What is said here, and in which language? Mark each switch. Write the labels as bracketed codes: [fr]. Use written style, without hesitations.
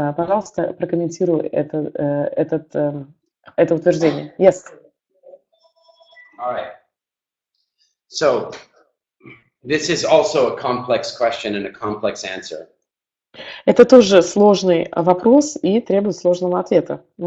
[ru] Пожалуйста, прокомментируй это утверждение. [en] Yes. All right. So, this is also a complex question and a complex answer. [ru] Это тоже сложный вопрос и требует сложного ответа.